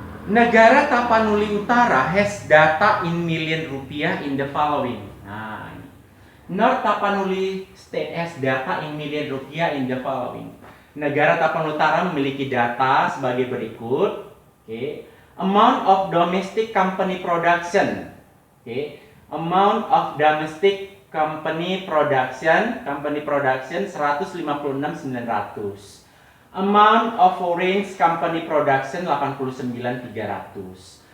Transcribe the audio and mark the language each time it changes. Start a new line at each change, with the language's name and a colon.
English: Negara Tapanuli Utara has data in million rupiah in the following. Nah, North Tapanuli State has data in million rupiah in the following.
Indonesian: Negara Tapanuli Utara memiliki data sebagai berikut.
English: Okay. Amount of domestic company production. Okay. Amount of domestic company production 156.900. Amount of foreign company production 89.300.